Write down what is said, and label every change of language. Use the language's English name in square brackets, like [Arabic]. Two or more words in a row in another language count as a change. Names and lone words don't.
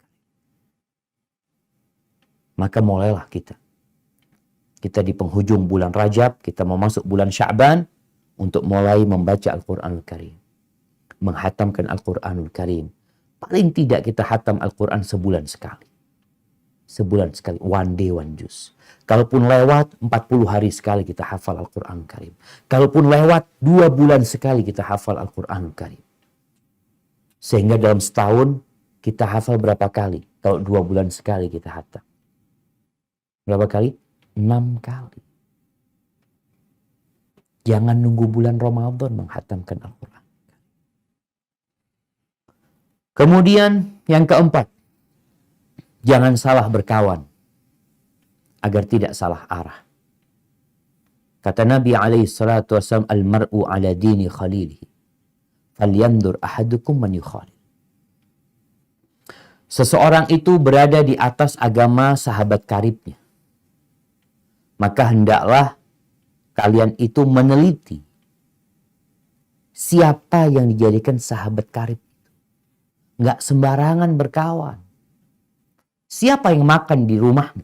[Indonesian] Maka mulailah kita. Kita di penghujung bulan Rajab, kita mau masuk bulan Sya'ban untuk mulai membaca Al-Quranul Karim. Menghatamkan Al-Quranul Karim. Paling tidak kita hatam Al-Quran sebulan sekali. Sebulan sekali, [English] one day one juz. [Indonesian] Kalaupun lewat 40 hari sekali kita hafal Al-Quran Karim. Kalaupun lewat 2 bulan sekali kita hafal Al-Quran Karim. Sehingga dalam setahun kita hafal berapa kali? Kalau 2 bulan sekali kita hatam. Berapa kali? 6 kali. Jangan nunggu bulan Ramadan menghatamkan Al-Quran. Kemudian yang keempat, jangan salah berkawan agar tidak salah arah. Kata Nabi SAW, [Arabic] المرء على دين خليله فلينظر أحدكم من يخالل. [Indonesian] Seseorang itu berada di atas agama sahabat karibnya. Maka hendaklah kalian itu meneliti siapa yang dijadikan sahabat karib. Nggak sembarangan berkawan. Siapa yang makan di rumahmu?